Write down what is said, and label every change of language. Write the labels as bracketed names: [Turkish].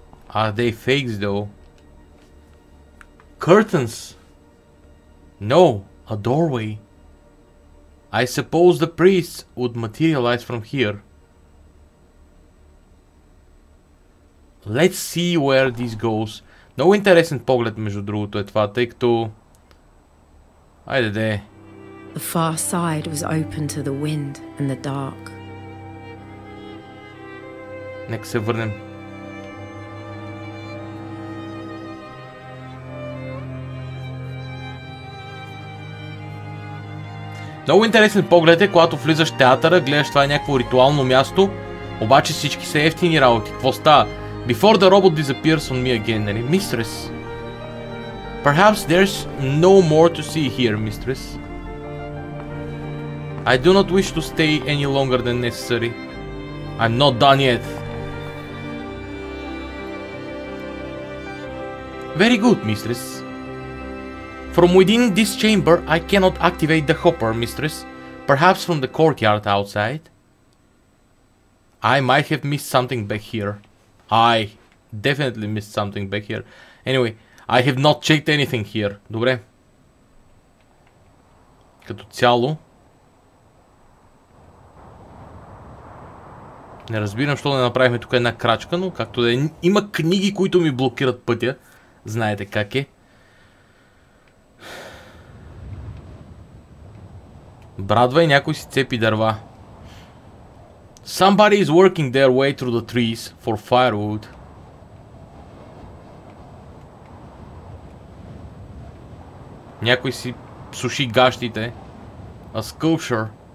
[English] Are they fakes though? Curtains? No, a doorway. I suppose the priests would materialize from here. Let's see where this goes. [Bulgarian] Много интересен поглед между другото е това, тъй като... Айде де. [English] The far side was open to the wind and the dark. [Bulgarian] Нека се върнем. Много интересен поглед е, когато влизаш в театъра, гледаш това е някакво ритуално място, обаче всички са ефтини работи. Какво става? [English] Before the robot disappears on me again, [Bulgarian] нали? [English] Mistress. Perhaps there's no more to see here, mistress. I do not wish to stay any longer than necessary. I'm not done yet. Very good, mistress. From within this chamber, I cannot activate the hopper, mistress. Perhaps from the courtyard outside. I might have missed something back here. I definitely missed something back here. Anyway, I have not checked anything here. [Bulgarian] Добре. Като цяло. Не разбирам, защо не направихме тук една крачка, но както да е. Има книги, които ми блокират пътя. Знаете как е. Брадва и някой си цепи дърва. [English] Somebody is working their way through the trees for firewood. [Bulgarian] Някой си суши гащите. [English] A sculpture.